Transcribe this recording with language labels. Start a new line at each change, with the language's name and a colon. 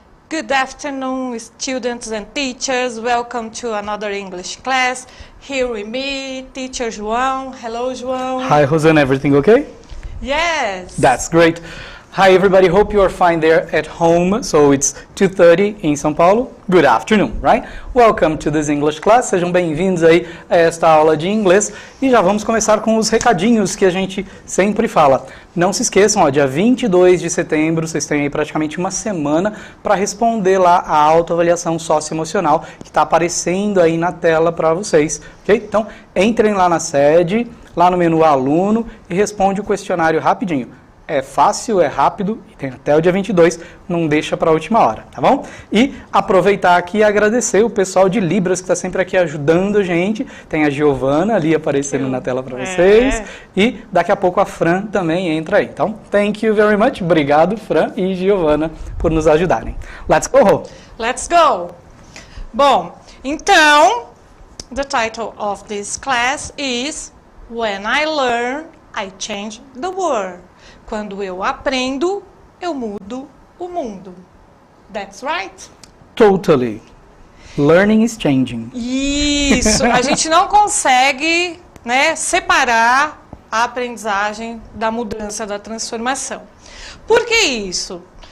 English: Good afternoon, students and teachers. Welcome to another English class. Here with me, teacher João. Hello, João. Hi, Rosanna. Everything okay? Yes. That's great. Hi, everybody. Hope you are fine there at home. So it's 2:30 em São Paulo. Good afternoon, right? Welcome to this English class.
Portuguese: Sejam bem-vindos aí a esta aula de inglês. E já vamos começar com os recadinhos que a gente sempre fala. Não se esqueçam, ó, dia 22 de setembro, vocês têm aí praticamente uma semana para responder lá a autoavaliação socioemocional que está aparecendo aí na tela para vocês, ok? Então, entrem lá na sede, lá no menu aluno e responde o questionário rapidinho. É fácil, é rápido, e tem até o dia 22, não deixa para a última hora, tá bom? E aproveitar aqui e agradecer o pessoal de Libras que está sempre aqui ajudando a gente. Tem a Giovana ali aparecendo na tela para vocês. E daqui a pouco a Fran também entra aí. Então,
English: thank you very much.
Portuguese: Obrigado, Fran e Giovana, por nos ajudarem.
English: Let's go! Let's go!
Portuguese: Bom, então,
English: the title of this class is When I Learn, I Change the World.
Portuguese: Quando eu aprendo, eu mudo o mundo.
English: That's right? Totally. Learning is changing.
Portuguese: Isso. A gente não consegue, né, separar a aprendizagem da mudança, da transformação. Por que isso?